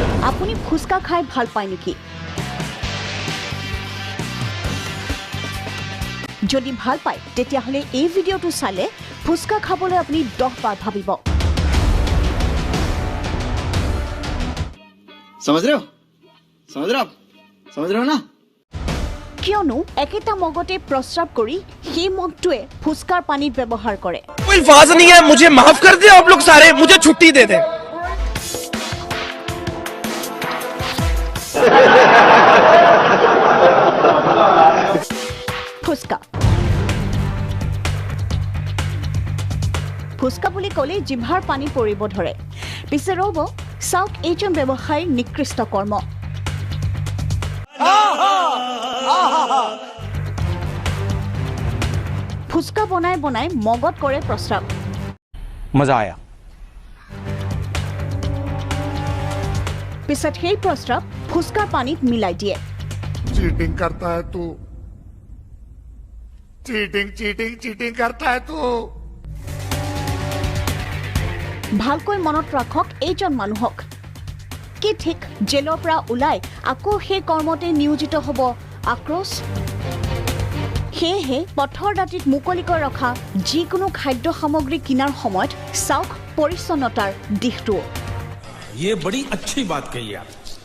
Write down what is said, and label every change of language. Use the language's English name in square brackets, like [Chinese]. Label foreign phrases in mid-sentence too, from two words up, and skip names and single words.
[Assamese] আপুনি ফুচকা খাই ভাল পায় নেকি? যদি ভাল পায় তেতিয়াহ'লে এই ভিডিঅ'টো চালে ফুচকা খাবলৈ আপুনি 10 বাৰ ভাবিব। [Hindi] समझ रहे हो? समझ रहे हो आप? समझ रहे हो ना? [Assamese] কিয়নো একেটা মগতে প্ৰস্ৰাৱ কৰি সেই মগটোৱে ফুচকাৰ পানীত ব্যৱহাৰ কৰে। [Hindi] कोई अल्फाज नहीं है, मुझे माफ कर दे आप लोग सारे, मुझे छुट्टी दे दें। [Assamese] ফুচকা ফুচকা বুলি ক'লে জিভাৰ পানী পৰিব ধৰে। পিছে ৰ'ব চাওক এইজন ব্যৱসায়ীৰ নিকৃষ্ট কৰ্ম। ফুচকা বনাই বনাই মগত কৰে প্ৰস্ৰাৱ। [Hindi] मजा आया। [Assamese] পিছত সেই প্ৰস্ৰাৱ ফুচকাৰ পানীত মিলাই দিয়ে। [Hindi] चीटिंग करता है तू चीटिंग चीटिंग चीटिंग करता है तू [Assamese] ভালকৈ মনত ৰাখক এইজন মানুহক। কি ঠিক জেলৰ পৰা ওলাই আকৌ সেই কৰ্মতে নিয়োজিত হ'ব আক্ৰোশ। সেয়েহে পথৰ দাঁতিত মুকলিকৈ ৰখা যিকোনো খাদ্য সামগ্ৰী কিনাৰ সময়ত চাওক পৰিচ্ছন্নতাৰ দিশটো। [Hindi] ये बड़ी अच्छी बात कही आप।